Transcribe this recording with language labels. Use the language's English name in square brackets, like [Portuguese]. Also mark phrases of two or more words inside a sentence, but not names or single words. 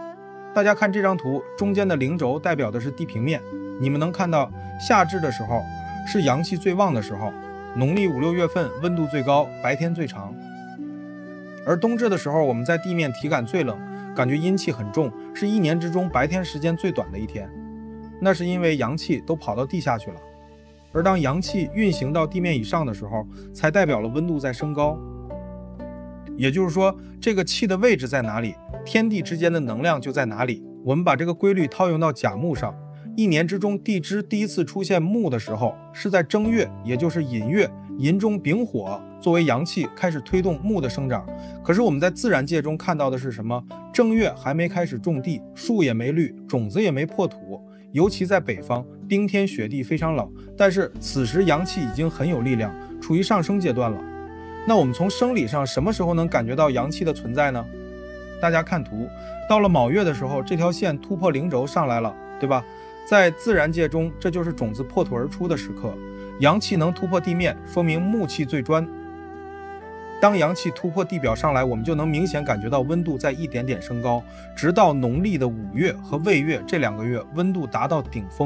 [Chinese] 大家看這張圖，中間的零軸代表的是地平面，你們能看到夏至的時候是陽氣最旺的時候，農曆5、6月份溫度最高，白天最長。而冬至的時候，我們在地面體感最冷，感覺陰氣很重，是一年之中白天時間最短的一天。那是因為陽氣都跑到地下去了，而當陽氣運行到地面以上的時候，才代表了溫度在升高。也就是說，这個氣的位置在哪裡，天地之間的能量就在哪裡。我們把這個規律套用到甲木上，一年之中地支第一次出現木的时候是在正月，也就是寅月，寅中丙火作為阳气開始推動木的生長。可是我們在自然界中看到的是什麼？正月還沒開始種地，樹也沒綠，種子也沒破土，尤其在北方，冰天雪地非常冷，但是此時陽氣已經很有力量，處於上升階段了。那我們從生理上什麼時候能感覺到陽氣的存在呢？大家看图，到了卯月的时候，這條線突破零軸上來了，對吧？在自然界中，這就是種子破土而出的時刻，陽氣能突破地面，說明木氣最專。當陽氣突破地表上來，我們就能明顯感覺到溫度在一點點升高，直到農曆的5月和未月這2個月，溫度達到頂峰。